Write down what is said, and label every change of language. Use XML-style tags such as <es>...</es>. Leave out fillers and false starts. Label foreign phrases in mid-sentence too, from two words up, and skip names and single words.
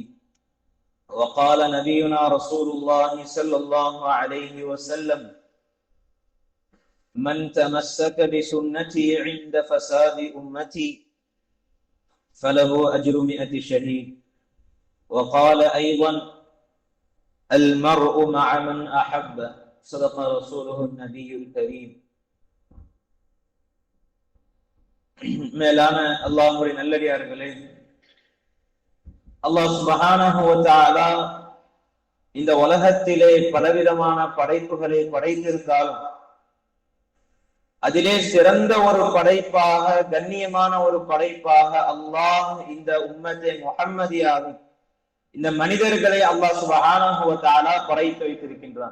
<ar>وقال نبينا رسول الله صلى الله عليه وسلم من تمسك بسنتي عند فساد أمتي فله أجر 100 شهيد. وقال أيضا المرء مع من أحب. صدق رسوله النبي الكريم.</ar> <ta>மேலான அல்லாஹ்வுடைய நல்லடியார்களே,</ta> <ar>الله سبحانه وتعالى</ar> <ta>இந்த உலகத்திலே பலவிதமான படைப்புகளை படைத்திருந்தாலும் அதிலே சிறந்த ஒரு படைப்பாக, கண்ணியமான ஒரு படைப்பாக அல்லாஹ் இந்த உம்மத்தை முஹம்மதியாவை, இந்த மனிதர்களை</ta> <ar>الله سبحانه وتعالى</ar> <ta>படைத்து வைத்திருக்கின்றான்.</ta>